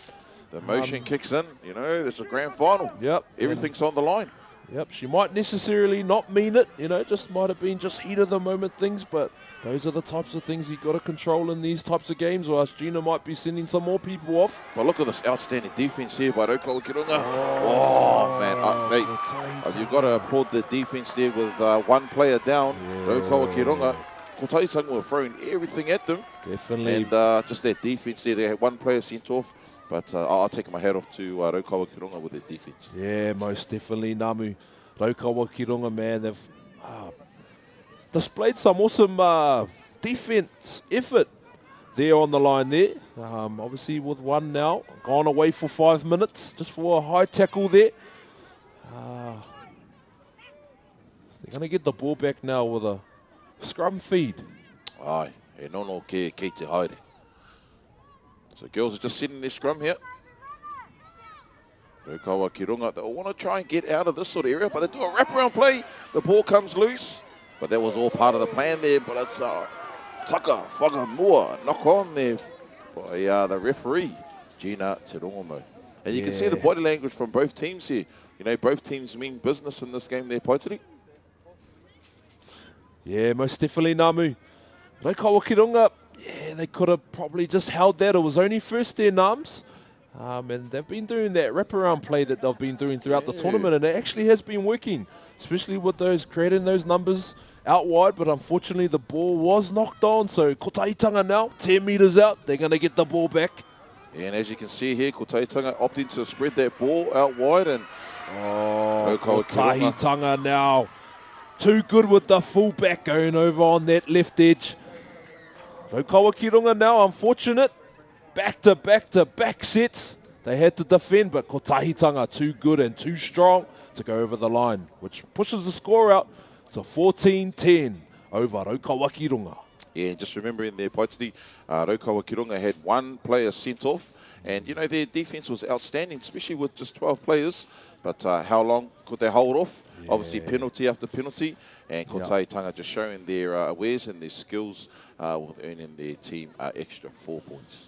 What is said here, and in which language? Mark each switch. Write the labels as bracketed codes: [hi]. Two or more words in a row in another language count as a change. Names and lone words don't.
[en] The motion kicks in. You know, it's a grand final. Yep. Everything's on the line. Yep, she might necessarily not mean it, you know, just might have been just heat of the moment things, but those are the types of things you've got to control in these types of games, or else Gina might be sending some more people off. But look at this outstanding defense here by Raukawa ki runga. Oh, man. Mate, you've got to applaud the defense there with one player down. Raukawa ki runga. Kotahitanga were throwing everything at them. Definitely. And just that defense there, they had one player sent off. But I'll take my hat off to Raukawa ki runga with their defense. Yeah, most definitely, Namu. Raukawa ki runga, man, they've displayed some awesome defense effort there on the line there. Obviously with one now, gone away for 5 minutes, just for a high tackle there. They're going to get the ball back now with a scrum feed. [mi] Ai, e nono ke te haere. [en] So girls are just sitting their scrum here. Raukawa ki runga, they want to try and get out of this sort of area, but they do a wraparound play. The ball comes loose, but that was all part of the plan there. But it's [mi] Taka Whakamua [en] knock on there by the referee, Gina Te Rongomo. And you can see the body language from both teams here. You know, both teams mean business in this game there, Paitiri. Yeah, most definitely, Namu. Raukawa ki runga, yeah, they could have probably just held that. It was only first there, Nams. And they've been doing that wraparound play that they've been doing throughout the tournament, and it actually has been working, especially with those creating those numbers out wide. But unfortunately, the ball was knocked on. So Kotahitanga now, 10 metres out. They're going to get the ball back. And as you can see here, Kotahitanga opting to spread that ball out wide. And Kotahitanga now. Too good with the fullback going over on that left edge. Raukawa ki runga now, unfortunate. Back-to-back sets. They had to defend, but Kotahitanga too good and too strong to go over the line, which pushes the score out to 14-10 over Raukawa ki runga. Yeah, just remembering there, Paitiri, Raukawa ki runga had one player sent off, and you know their defense was outstanding, especially with just 12 players. But how long could they hold off? Yeah. Obviously, penalty after penalty, and Kotahitanga just showing their wares and their skills with earning their team extra 4 points.